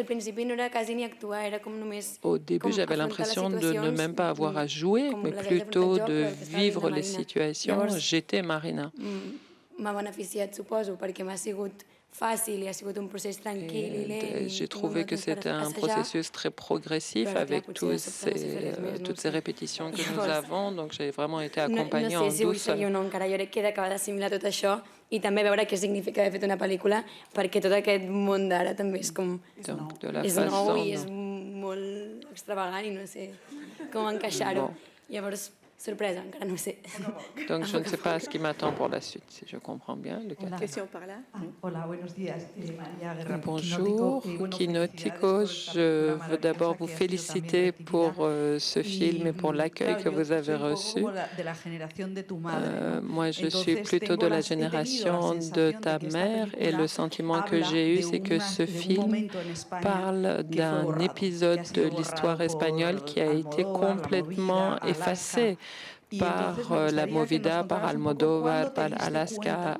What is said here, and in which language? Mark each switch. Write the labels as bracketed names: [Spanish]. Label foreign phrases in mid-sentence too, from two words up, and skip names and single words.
[French] Au début, j'avais l'impression de ne même pas avoir à jouer, mais plutôt de vivre les situations. J'étais Marina. J'ai trouvé que c'était un processus très progressif avec toutes ces répétitions que nous avons, donc j'ai vraiment été accompagnée en douceur. [Catalan] Jo crec que he d'acabar d'assimilar tot això i també veure què significa haver fet una pel·lícula, perquè tot aquest món d'ara també és com... és nou i és molt extravagant i no sé com encaixar-ho. Llavors, sorpresa, encara no ho sé. [French] Donc je ne sais pas ce qui m'attend pour la suite, si je comprends bien. Question par là. [Spanish] Hola, buenos días. María Guerra. [French] Bonjour, Quinótico. Je veux d'abord vous féliciter pour ce film et pour l'accueil que vous avez reçu. Moi, je suis plutôt de la génération de ta mère et le sentiment que j'ai eu, c'est que ce film parle d'un épisode de l'histoire espagnole qui a été complètement effacé par la Movida, par Almodóvar, par Alaska.